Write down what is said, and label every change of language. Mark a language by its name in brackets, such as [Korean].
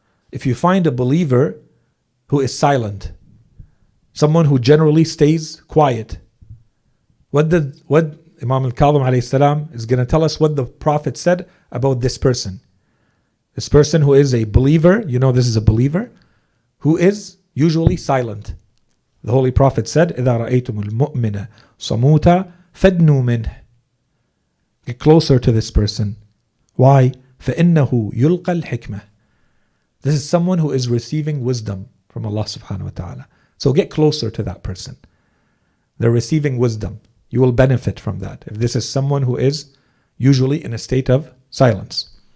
[English] If you find a believer who is silent, someone who generally stays quiet, what Imam al-Kadhim alayhi salam is going to tell us what the Prophet said about this person. This person who is a believer, you know this is a believer, who is usually silent. The Holy Prophet said, [Arabic] إِذَا رَأَيْتُمُ الْمُؤْمِنَ صَمُوتًا فَادْنُوا مِنْهِ. [English] Get closer to this person. [Arabic] Why? فَإِنَّهُ يُلْقَى الْحِكْمَةِ. [English] This is someone who is receiving wisdom from Allah subhanahu wa ta'ala. So get closer to that person. They're receiving wisdom. You will benefit from that. If this is someone who is usually in a state of silence.